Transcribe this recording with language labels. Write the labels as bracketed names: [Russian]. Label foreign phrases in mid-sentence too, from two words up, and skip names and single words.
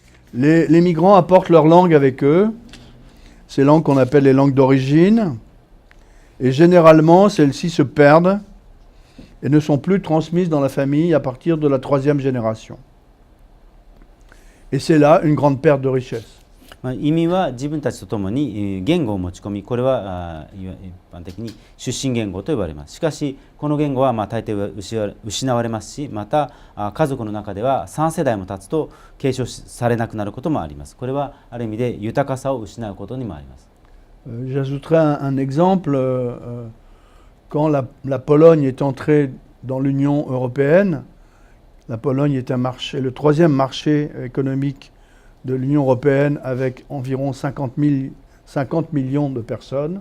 [French] Les migrants apportent leur langue avec eux, ces langues qu'on appelle les langues d'origine, et généralement celles-ci se perdent et ne sont plus transmises dans la famille à partir de la 3e génération. Et c'est là une grande perte de richesse. [Japanese] 移民は自分たちと共に言語を持ち込み、これは一般的に出身言語と呼ばれます。しかしこの言語は大抵は失われますし、また家族の中では3世代も経つと継承されなくなることもあります。これはある意味で豊かさを失うことにもあります。 [French] J'ajouterai un exemple. Quand la Pologne est entrée dans l'Union européenne, la Pologne est le 3e marché économique de l'Union européenne avec environ 50 millions de personnes.